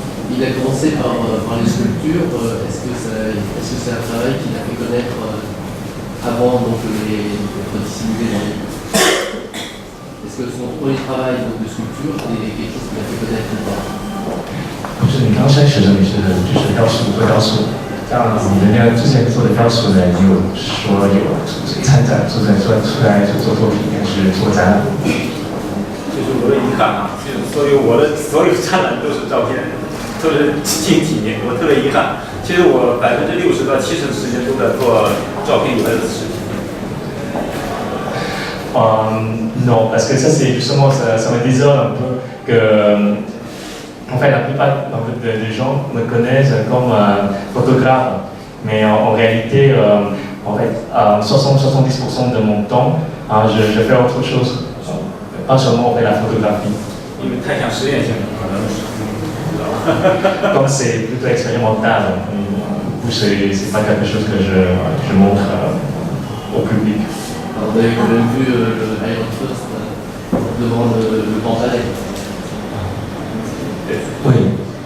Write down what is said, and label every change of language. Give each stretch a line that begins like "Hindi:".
French: Il a commencé par les sculptures. Est-ce que c'est un travail qu'il a fait connaître avant donc d'être dissimulé dans les... Est-ce que son premier travail donc, de sculpture est quelque chose qu'il a fait connaître ou pas?
Chinese: 就是你刚开始的你是就是雕塑做雕塑，像你的那个之前做的雕塑呢，你有说有参展出来做作品还是做展览？这是我的遗憾啊，就是所有展览都是照片，都是近几年，我特别遗憾。其实我60%到70%的时间都在做照片以外的事情。
French: Non, parce que ça c'est justement ça me désole un peu que en fait la plupart des gens me connaissent comme photographe, mais en réalité en fait 70% de mon temps je fais autre chose, pas seulement en fait la photographie.
Chinese: 因为太像实验性了，可能是。
French: Comme c'est plutôt expérimental, c'est pas quelque chose que je montre au public. Alors, vous avez quand même vu le Iron First devant le Pantalais. Oui.